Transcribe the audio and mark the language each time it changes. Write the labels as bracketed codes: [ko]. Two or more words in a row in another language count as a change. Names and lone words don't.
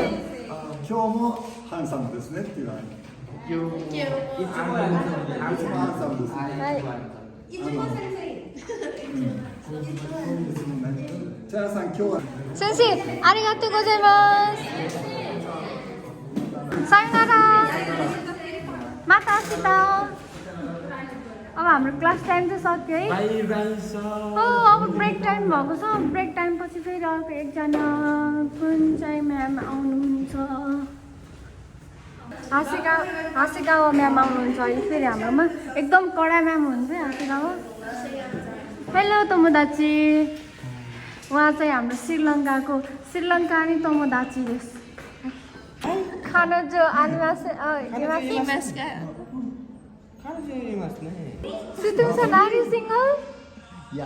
[ja] 今日もハンサムですねっていうのは。いつもハンサムですね。はい茶屋さん今日は。先生ありがとうございますさよならまた明日 [ne] अब हाम्रो [en] class time [ne] चाहिँ सक्यो है हो अब [en] break time [ne] भएको छ [en] break time [ne] पछि फेरि अर्को एकजना कुन चाहिँ म्याम आउनुहुन्छ हाँसिकावा म्याम आउनुहुन्छ अहिले फेरि हाम्रोमा एकदम कडा म्याम हुनुहुन्छ है हाँसिकावा हेलो तोमोदाची उहाँ चाहिँ हाम्रो श्रीलङ्कानी तोमोदाची देश खाना जो आदिवासी Situngsan, [en] are you single? Yeah.